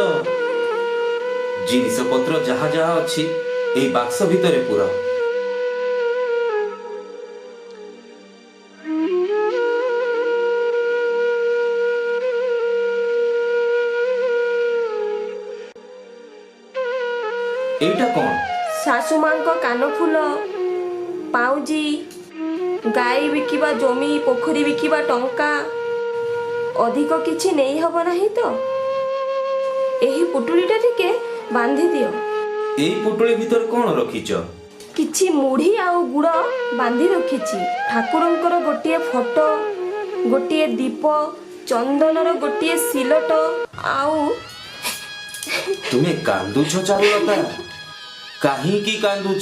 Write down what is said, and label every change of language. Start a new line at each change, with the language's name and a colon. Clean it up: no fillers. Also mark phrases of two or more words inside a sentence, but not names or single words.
Odia: ଜିନିଷ ପତ୍ର ଯାହା ଯାହା ଅଛି ଏଇ ବାକ୍ସ ଭିତରେ ପୁରାଅ। ଏଇଟା କଣ? ଶାଶୁମାଙ୍କ କାନଫୁଲ, ପାଉଁଜି, ଗାଈ ବିକିବା ଜମି, ପୋଖରୀ ବିକିବା ଟଙ୍କା। ଅଧିକ କିଛି ନେଇ ହବ ନାହିଁ ତ? ଏହି ପୁଟୁଳିଟା ଟିକେ ବାନ୍ଧି ଦିଅ। ଏଇ ପୁଟୁଳି ଭିତରେ କଣ ରଖିଛ? କିଛି ମୁଢ଼ି ଆଉ ଗୁଡ଼ ବାନ୍ଧି ରଖିଛି। ଠାକୁରଙ୍କର ଗୋଟିଏ ଫଟୋ, ଗୋଟିଏ ଦୀପ, ଚନ୍ଦନର ଗୋଟିଏ ସିଲଟ ଆଉ ତୁମେ କାନ୍ଦୁଛ ଚାରୁଲତା? କାହିଁକି କାନ୍ଦୁଛ?